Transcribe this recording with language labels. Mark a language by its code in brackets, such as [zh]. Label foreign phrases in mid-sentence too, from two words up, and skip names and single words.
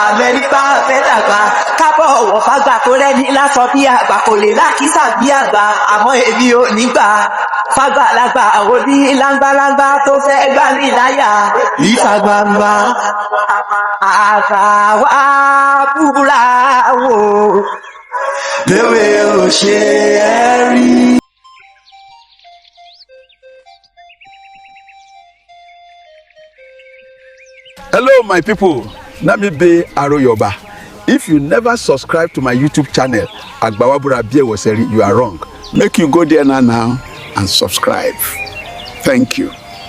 [yo] lẹ́ni bá fẹ́ dàgbà kábọ̀ ọ̀wọ̀ fàgbà tó rẹ́ni lásọ bí àgbà kò lè lákìsà bí àgbà àmọ́ èmi ò ní gbà fàgbà lágbà òní láńgbáláńgbá tó fẹ́ gbà mí láyà ìta gbangba àgbà wá búra wò léwé ò ṣe é rí. [pcm] Hello, my people. Nami be Aroyoba. If you never subscribe to my YouTube channel, AGBAWABURA BIEWEOSORI, you are wrong. Make you go there now and subscribe. Thank you.